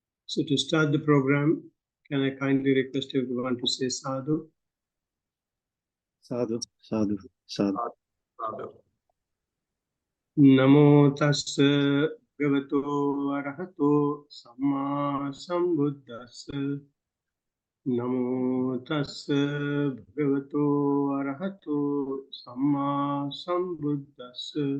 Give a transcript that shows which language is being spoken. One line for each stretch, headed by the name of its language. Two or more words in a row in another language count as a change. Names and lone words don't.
English: So to start the program, can I kindly request everyone to say sadhu?
Pali: Sadhu, sadhu, sadhu. Namo tassa bhagavato arahato samma sambuddhassa. Namo tassa bhagavato arahato samma sambuddhassa.